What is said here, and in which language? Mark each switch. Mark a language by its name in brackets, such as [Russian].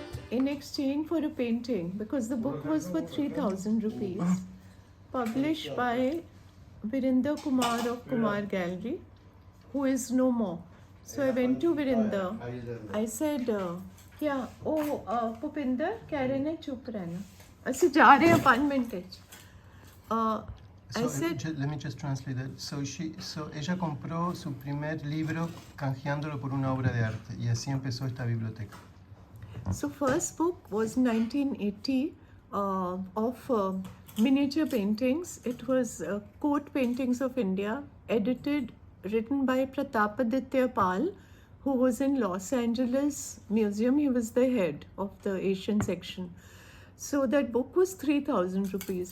[English] In exchange for a painting, because the book was for 3,000 rupees, published by Virender Kumar of Kumar Gallery, who is no more. So I went to Virender. I said, yeah, Pupinder, [Hindi] keh rahe ne chup rehna. Aise ja rahe hain 5 minutes. [English] I said, let me just translate that. [Spanish] So ella compró su primer libro canjeándolo por una obra de arte y así empezó esta biblioteca. [English] So first book was 1980 of miniature paintings. It was court paintings of India, written by Pratapaditya Pal, who was in Los Angeles Museum. He was the head of the Asian section. So that book was 3,000 rupees.